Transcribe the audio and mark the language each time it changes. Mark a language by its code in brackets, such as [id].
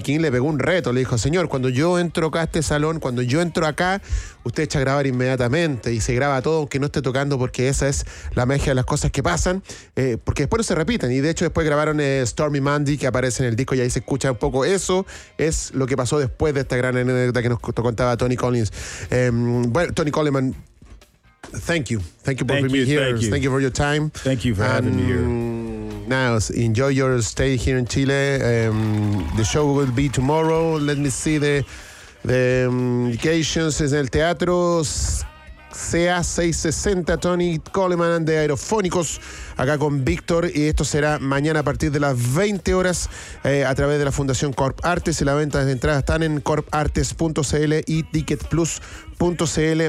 [es] King le pegó un reto, le dijo, señor, cuando yo entro acá a este salón, cuando yo entro acá, usted echa a grabar inmediatamente y se graba todo, aunque no esté tocando, porque esa es la magia de las cosas que pasan, porque después no se repiten, y de hecho después grabaron Stormy Monday, que aparece en el disco y ahí se escucha un poco eso, es lo que pasó después de esta gran anécdota que nos contaba Tony Collins. [en] Bueno, Tony Coleman, thank you for being here, thank you for your time. Thank you for having me here. Now, enjoy your stay here in Chile. The show will be tomorrow. Let me see the indications. [es] Es el teatro CA660, Tony Coleman de Aerofónicos, acá con Víctor, y esto será mañana a partir de las 20 horas a través de la Fundación Corp Artes, y la venta de entradas están en corpartes.cl y ticketplus.cl.